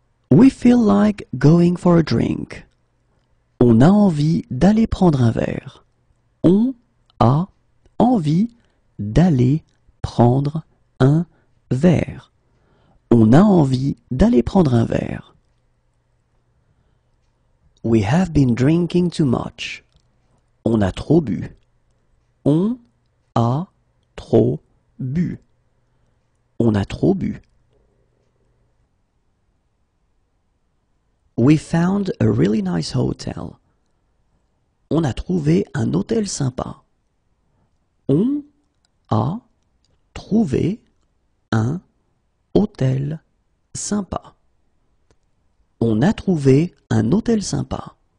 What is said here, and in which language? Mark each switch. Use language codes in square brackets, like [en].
[en] We feel like going for a drink. [fr] On a envie d'aller prendre un verre. On a envie d'aller prendre un verre. On a envie d'aller prendre un verre. [en] We have been drinking too much. [fr] On a trop bu. On a trop bu. On a trop bu. [en] We found a really nice hotel. [fr] On a trouvé un hôtel sympa. On a trouvé un hôtel sympa. On a trouvé un hôtel sympa.